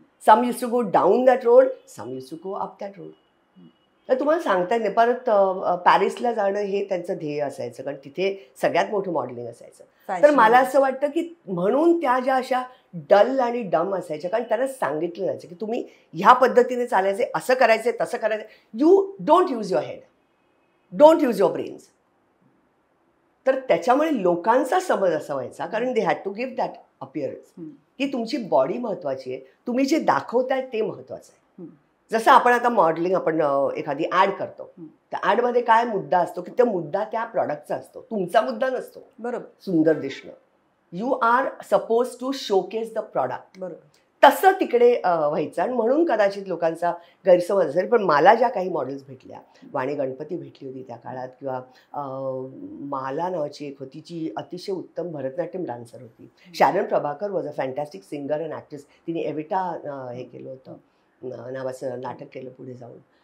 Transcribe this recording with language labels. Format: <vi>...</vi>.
<en>Some used to go down that road, some used to go up that road.</en> <mr>तर तुम्हाला सांगता येत नाही. परत पॅरिसला जाणं हे त्यांचं ध्येय असायचं, कारण तिथे सगळ्यात मोठं मॉडेलिंग असायचं. तर मला असं वाटतं की म्हणून त्या ज्या अशा डल आणि डम असायच्या, कारण त्यांना सांगितलं जायचं की तुम्ही ह्या पद्धतीने चालायचे, असं करायचं, तसं करायचं.</mr> <en>You don't use your head, don't use your brains.</en> <mr>तर त्याच्यामुळे लोकांचा समज असा व्हायचा, कारण</mr> <en>they had to give that appearance</en> <mr>की तुमची बॉडी महत्वाची आहे, तुम्ही जे दाखवताय ते महत्वाचं आहे. जसं आपण आता मॉडेलिंग, आपण एखादी ॲड करतो, त्या ॲडमध्ये काय मुद्दा असतो की तो मुद्दा त्या प्रॉडक्टचा असतो, तुमचा मुद्दा नसतो. बरोबर, सुंदर दिसणं.</mr> <en>You are suppose to showcase the product.</en> <mr>बरोबर. तसं तिकडे व्हायचं, आणि म्हणून कदाचित लोकांचा गैरसमज असेल. पण मला ज्या काही मॉडेल्स भेटल्या, वाणी गणपती भेटली होती त्या काळात, किंवा माला नावाची एक होती जी अतिशय उत्तम भरतनाट्यम डान्सर होती.</mr> <en>Sharon Prabhakar was a fantastic singer and actress.</en> <mr>तिने एविटा हे केलं होतं, नावाचं नाटक केलं पुढे जाऊन.</mr>